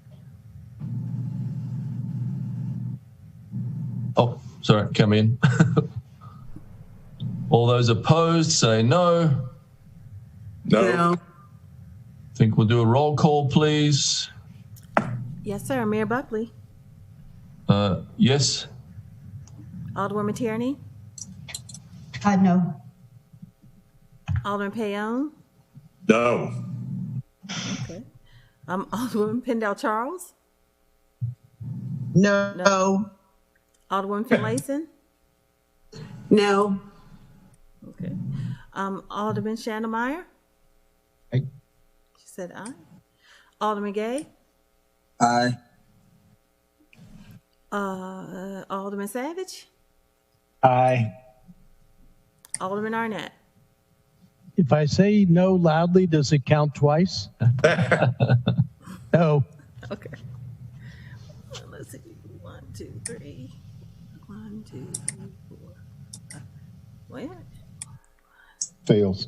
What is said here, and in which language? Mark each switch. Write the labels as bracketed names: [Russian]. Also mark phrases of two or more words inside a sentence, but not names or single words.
[English] Oh, sorry, come in. All those opposed, say no. No. I think we'll do a roll call, please. Yes, sir. Mayor Buckley. Yes. Alderwoman Tierney. No. Alderman Payon. No. Okay. Alderwoman Pendle Charles. No. Alderwoman Finlayson. No. Okay. Alderman Shandemeyer. Aye. She said aye. Alderman Gay. Aye. Alderman Savage. Aye. Alderman Arnett. If I say no loudly, does it count twice? No. Okay. Let's see. 1, 2, 3. 1, 2, 3, 4. Wait. Fails.